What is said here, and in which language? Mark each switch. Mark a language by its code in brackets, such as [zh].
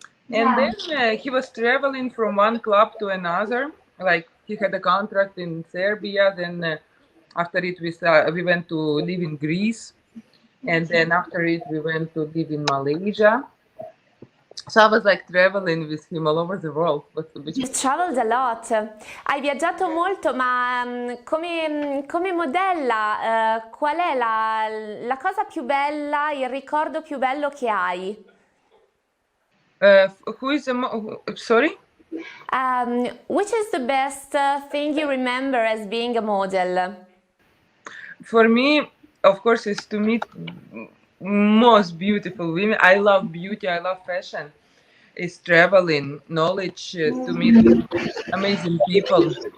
[en] And then he was traveling from one club to another. Like he had a contract in Serbia. Then after it, we went to live in Greece, and then after it, we went to live in Malaysia. So I was like traveling with him all over the world. You traveled a lot. [it] Hai viaggiato molto, ma come modella, qual è la cosa più bella, il ricordo più bello che hai? [en] Who is sorry? Which is the best thing you remember as being a model? For me, of course, is to meet most beautiful women. I love beauty. I love fashion. Is traveling, knowledge, to meet amazing people.